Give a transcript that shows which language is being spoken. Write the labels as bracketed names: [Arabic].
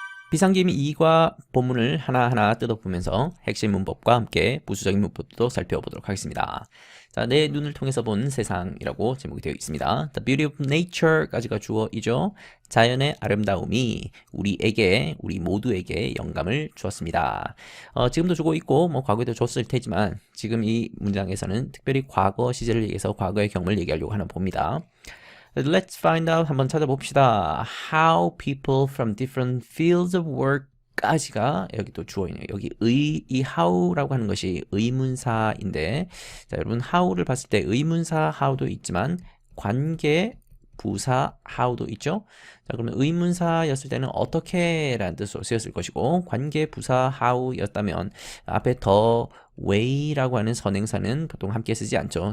[Korean] 비상계미 2과 본문을 하나하나 뜯어보면서 핵심 문법과 함께 부수적인 문법도 살펴보도록 하겠습니다. 자, 내 눈을 통해서 본 세상이라고 제목이 되어 있습니다. [English] The beauty of nature [Korean] 까지가 주어이죠. 자연의 아름다움이 우리 모두에게 영감을 주었습니다. 지금도 주고 있고 과거에도 줬을 테지만 지금 이 문장에서는 특별히 과거 시제를 얘기해서 과거의 경험을 얘기하려고 하나 봅니다. [English] Let's find out [Korean] 한번 찾아봅시다. [English] How people from different fields of work [Korean] 까지가 여기 또 주어있네요. 여기 이 how라고 하는 것이 의문사인데, 자, 여러분 how를 봤을 때 의문사 how도 있지만 관계 부사 how도 있죠. 자, 그러면 의문사였을 때는 어떻게라는 뜻으로 쓰였을 것이고, 관계 부사 how였다면 앞에 더 way라고 하는 선행사는 보통 함께 쓰지 않죠.